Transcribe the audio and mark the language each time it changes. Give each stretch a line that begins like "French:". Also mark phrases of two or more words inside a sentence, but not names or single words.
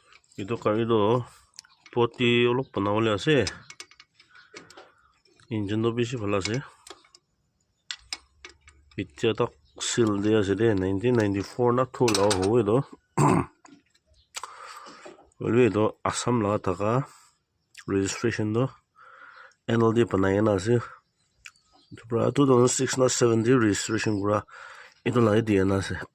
Naga Pidgin: Itu karido poti olok banawale ase. Engine do bishi bhala ase. Pitya tak seal de ase de 1994 na thola howe do. Olwe do Assam la taka registration do NLD banayana ase. Pra 2006 na 70 registration kura ito lai diana ase.